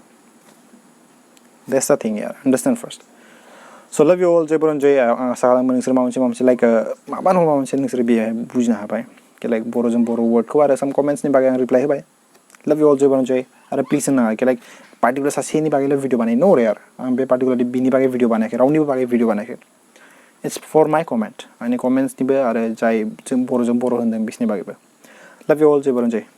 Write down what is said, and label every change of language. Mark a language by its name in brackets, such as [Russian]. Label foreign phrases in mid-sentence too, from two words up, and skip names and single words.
[English] That's the thing यार, understand first. So love you all, [Bodo] जय बर' जय आसा खालामो नोंसोर माबा मोनसे like माबा नङा माबा मोनसे नोंसोर बेहाय बुजिनो हाबाय कि like बर'जों बर' wordखौ आरो [English] some comments [Bodo] नि बागै आं reply होबाय. [English] Love you all, [Bodo] जय बर' जय आरो please होननाङा कि [English] like particular [Bodo] सासेनि बागैल' video बानाय no यार आं बे particularly बिनि बागै video बानायाखै रावनिबो बागै video बानायाखै. [English] It's for my comment [Bodo] आंनि comments निबो आरो जाय जों बर'जों बर' होनदों बिसोरनि बागैबो. [English] Love you all, [Bodo] जय बर' जय.